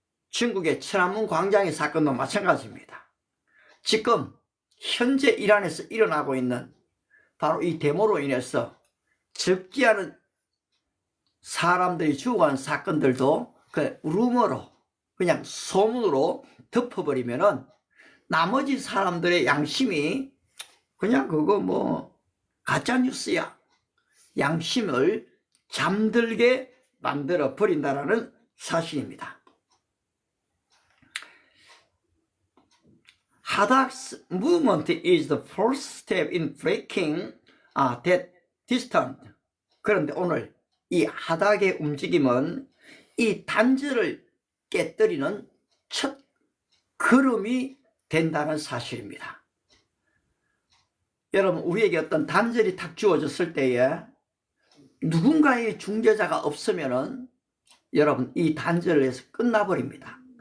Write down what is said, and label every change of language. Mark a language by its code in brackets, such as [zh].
[ko] 중국의 천안문 광장의 사건도 마찬가지입니다. 지금 현재 이란에서 일어나고 있는 바로 이 데모로 인해서 적지 않은 사람들이 죽어가는 사건들도 그 루머로 그냥 소문으로 덮어버리면은 나머지 사람들의 양심이 그냥 그거 뭐 가짜뉴스야. 양심을 잠들게 만들어 버린다는 사실입니다. [en] Hadak's movement is the first step in breaking that distance. [ko] 그런데 오늘 이 하닥의 움직임은 이 단절을 깨뜨리는 첫 걸음이 된다는 사실입니다. 여러분, 우리에게 어떤 단절이 탁 주어졌을 때에 누군가의 중재자가 없으면은 여러분 이 단절에서 끝나버립니다.